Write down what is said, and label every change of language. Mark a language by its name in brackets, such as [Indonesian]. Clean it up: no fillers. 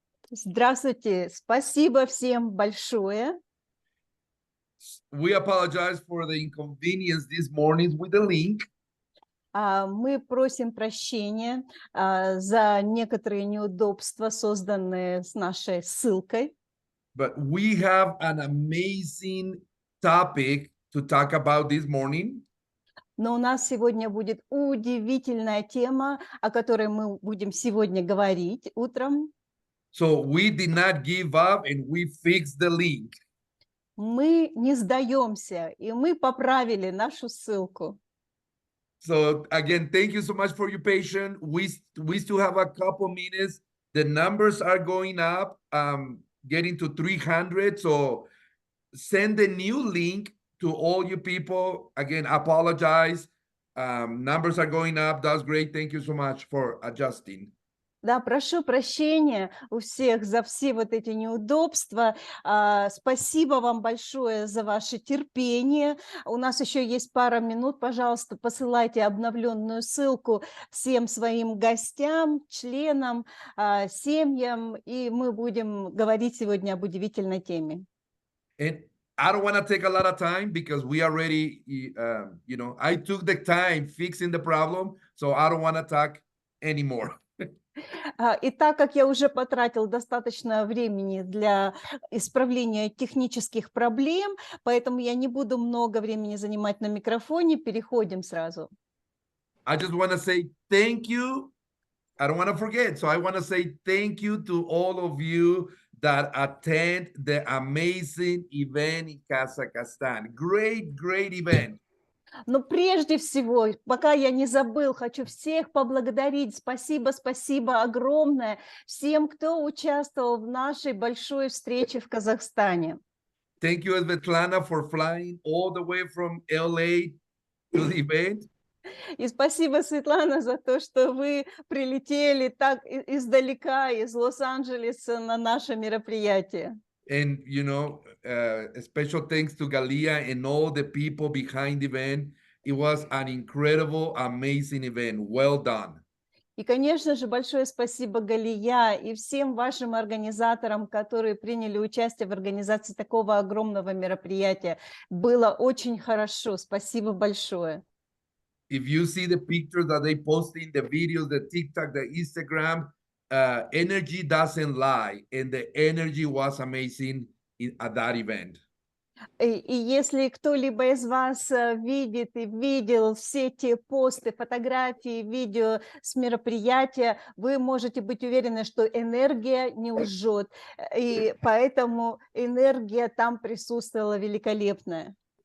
[Russian] Здравствуйте, спасибо всем большое. [English] We apologize for the inconvenience this morning with the link. [Russian] Мы просим прощения за некоторые неудобства, созданные с нашей ссылкой. [English] But we have an amazing topic to talk about this morning. [Russian] Но у нас сегодня будет удивительная тема, о которой мы будем сегодня говорить утром. [English] So we did not give up and we fixed the link. [Russian] Мы не сдаемся, и мы поправили нашу ссылку. [English] So again, thank you so much for your patience. We still have a couple minutes. The numbers are going up, getting to 300. So send the new link to all you people. Again, apologize. Numbers are going up. That's great. Thank you so much for adjusting. [Russian] Да, прошу прощения у всех за все вот эти неудобства. Спасибо вам большое за ваше терпение. У нас еще есть пара минут. Пожалуйста, посылайте обновленную ссылку всем своим гостям, членам, семьям, и мы будем говорить сегодня об удивительной теме. [English] And I don't want to take a lot of time because we already, I took the time fixing the problem. So I don't want to talk anymore. [Russian] И так как я уже потратил достаточно времени для исправления технических проблем, поэтому я не буду много времени занимать на микрофоне, переходим сразу. [English] I just want to say thank you. I don't want to forget. So I want to say thank you to all of you that attend the amazing event in Kazakhstan. Great, great event. [Russian] Но прежде всего, пока я не забыл, хочу всех поблагодарить. Спасибо, спасибо огромное всем, кто участвовал в нашей большой встрече в Казахстане. [English] Thank you, Svetlana, for flying all the way from LA to the event. [Russian] И спасибо, Светлана, за то, что вы прилетели так издалека, из Лос-Анджелеса на наше мероприятие. [English] And, special thanks to Galia and all the people behind the event. It was an incredible, amazing event. Well done. [Russian] И, конечно же, большое спасибо Галия и всем вашим организаторам, которые приняли участие в организации такого огромного мероприятия. Было очень хорошо. Спасибо большое. [English] If you see the pictures that they posting, the videos, the TikTok, the Instagram, energy doesn't lie, and the energy was amazing at that event. [Russian] И если кто-либо из вас видит и видел все те посты, фотографии, видео с мероприятия, вы можете быть уверены, что энергия не лжет, и поэтому энергия там присутствовала великолепная.